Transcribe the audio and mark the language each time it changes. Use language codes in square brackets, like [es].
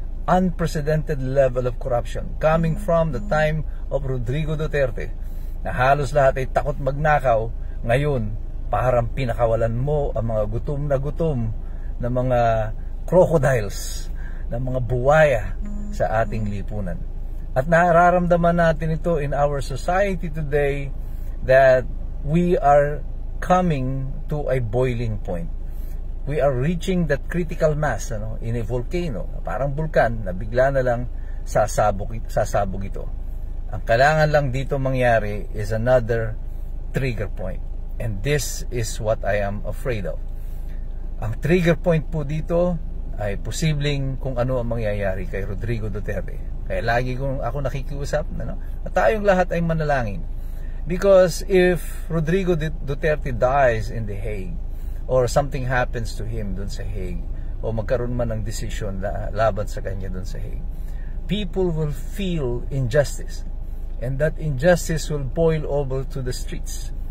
[en] Unprecedented level of corruption coming from the time of Rodrigo Duterte [tl] na halos lahat ay takot magnakaw. Ngayon, parang pinakawalan mo ang mga gutom na mga crocodiles, na mga buwaya sa ating lipunan. At nararamdaman natin ito [en] in our society today that we are coming to a boiling point. We are reaching that critical mass in a volcano, [tl] parang bulkan na bigla na lang sasabog ito. Ang kailangan lang dito mangyari is another trigger point. [en] And this is what I am afraid of. [tl] Ang trigger point po dito ay posibleng kung ano ang mangyayari kay Rodrigo Duterte. Kaya lagi kong ako nakikiusap na tayong lahat ay manalangin. [en] Because if Rodrigo Duterte dies in The Hague, or something happens to him [tl] dun sa Hague, o magkaroon man ng decision laban sa kanya dun sa Hague, [en] people will feel injustice, and that injustice will boil over to the streets.